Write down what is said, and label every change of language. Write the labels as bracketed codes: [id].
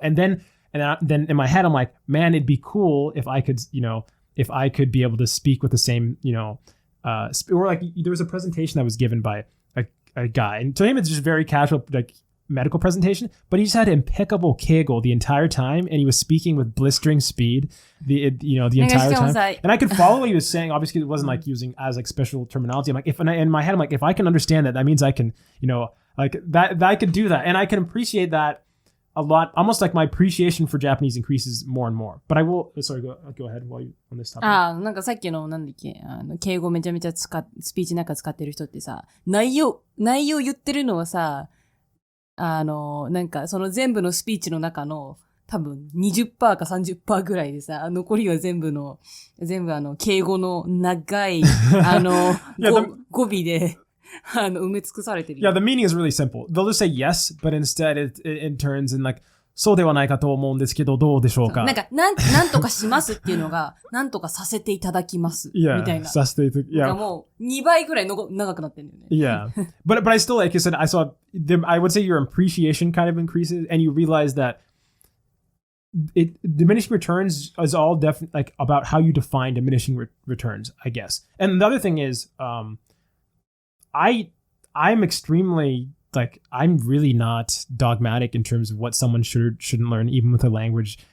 [en] And then in my head, I'm like, man, it'd be cool if I could be able to speak with the same, or like there was a presentation that was given by a guy, and to him it's just very casual, like medical presentation, but he just had impeccable kegel the entire time, and he was speaking with blistering speed the entire time, and I could follow what he was saying. Obviously it wasn't like using as like special terminology. I'm like, in my head I'm like, if I can understand that means I can, like that I could do that, and I can appreciate that a lot. Almost like my appreciation for Japanese increases more and more. But I will, sorry, go ahead while you on this topic. [ja] なんかさっきのなんだっけ、敬語めちゃめちゃスピーチなんか使ってる人ってさ、内容言ってるのはさ、なんかその全部のスピーチの中の多分 20% か 30% ぐらいでさ、残りは全部敬語の長い語尾で埋め尽くされてる。 [en] Yeah, the meaning is really simple. They'll just say yes, but instead it turns in like [ja] そうではないかと思うんですけどどうでしょうか。なんかなんとかしますっていうのがなんとかさせていただきますみたいな。させていただき。なんかもう2倍ぐらい長くなってるんだよね。 [en] Yeah, but I still, like you said, I would say your appreciation kind of increases, and you realize that diminishing returns is all like about how you define diminishing returns, I guess. And the other thing is, I'm extremely, like, I'm really not dogmatic in terms of what someone shouldn't learn, even with a language.